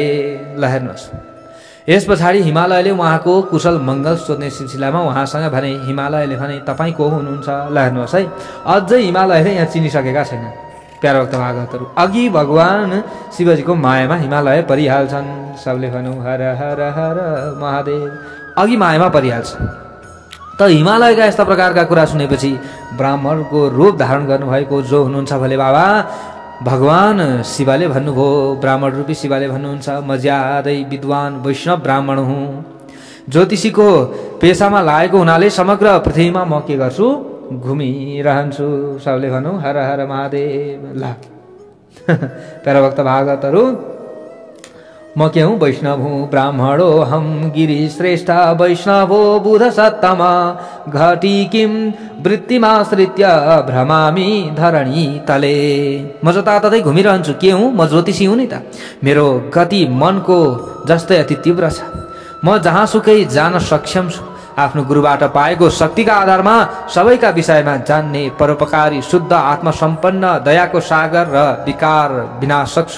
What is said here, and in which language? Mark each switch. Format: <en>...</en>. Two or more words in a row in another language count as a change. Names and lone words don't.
<ne>ल हेर्नुहोस्, यस पछाडि हिमालयले उहाँको कुशल मङ्गल सोध्ने सिलसिलामा उहाँसँग भने, हिमालयले भने तपाईँ को हुनुहुन्छ? ल हेर्नुहोस् है, अझै हिमालयले यहाँ चिनिसकेका छैन। प्यारा भक्त भागवतहरू, अघि भगवान शिवजीको मायामा हिमालय परिहाल्छन्। सबले भनौँ हर हर हर महादेव, अघि मायामा परिहाल्छ। त हिमालयका यस्ता प्रकारका कुरा सुनेपछि ब्राह्मणको रूप धारण गर्नुभएको जो हुनुहुन्छ भोले बाबा भगवान शिवले भन्नुभयो, ब्राह्मण रूपी शिवले भन्नुहुन्छ, म ज्यादै विद्वान वैष्णव ब्राह्मण हुँ। ज्योतिषीको पेसामा लागेको हुनाले समग्र पृथ्वीमा म के गर्छु? घुमिरहन्छु। सबले भनौँ हर हर महादेव। ल प्यारा भक्त भागवतहरू, म के हूँ? वैष्णव हूँ।</ne> <sa>ब्राह्मणो हम गिरी श्रेष्ठ वैष्णवो बुध सत्तम घटी किम वृत्तिमाश्रित्य भ्रमामि धरणी तले।</sa> <ne>म जताततै घुमिरहन्छु। के हुँ? म ज्योतिषी हुँ नि त। मेरो गति मनको जस्तै अति तीव्र छ। म जहाँसुकै जान सक्षम छु। आफ्नो गुरुबाट पाएको शक्तिका आधारमा सबैका विषयमा जान्ने परोपकारी शुद्ध आत्मसम्पन्न दयाको सागर र विकार विनाशक छु।</ne>